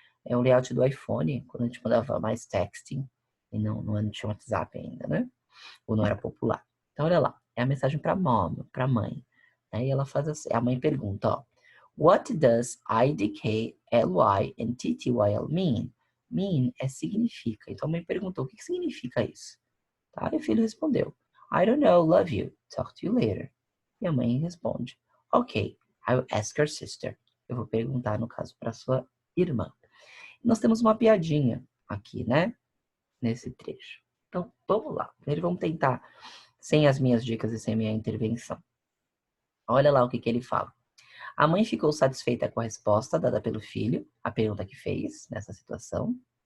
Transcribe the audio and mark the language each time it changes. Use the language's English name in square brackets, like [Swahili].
[Portuguese] É um layout do iPhone, quando a gente mandava mais texting, e não tinha WhatsApp ainda, né? Ou não era popular. Então, olha lá, é a mensagem para mom, para mãe. Né? E ela faz assim, a mãe pergunta, ó, [English] What does IDK, LY and TTYL mean? [Portuguese] Mean é significa. Então, a mãe perguntou, o que significa isso? Tá? E o filho respondeu, [English] I don't know, love you, talk to you later. [Portuguese] E a mãe responde, [English] Ok, I will ask your sister. [Portuguese] Eu vou perguntar, no caso, para sua irmã. Nós temos uma piadinha aqui, né? nesse trecho. Então, vamos lá. Primeiro vamos tentar, sem as minhas dicas e sem a minha intervenção. Olha lá o que ele fala. A mãe ficou satisfeita com a resposta dada pelo filho, a pergunta que fez nessa situação.